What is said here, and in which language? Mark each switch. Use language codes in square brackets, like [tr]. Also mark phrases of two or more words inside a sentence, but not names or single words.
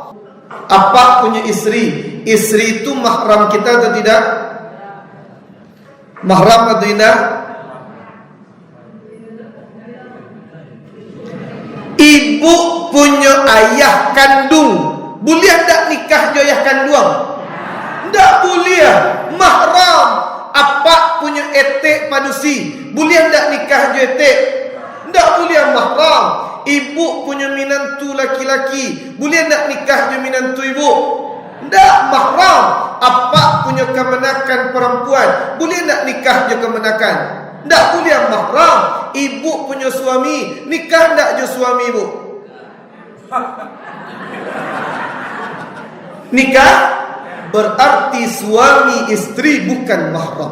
[id] Apa punya istri. Istri itu mahram kita atau tidak? Mahram atau tidak? Ibu punya ayah kandung, boleh tak nikah jo ayah kandung? Tak boleh. Mahram apa punya [min] etek padusi, [id] boleh tak nikah jo etek? Tak boleh mahram. Ibu punya minantu laki-laki, boleh tak nikah jo minantu ibu? Tak mahram. Apa punya kemenakan perempuan, boleh tak nikah jo kemenakan? Tak boleh mahram. Ibu punya suami, nikah tak jo suami ibu? Nikah berarti suami istri bukan mahram.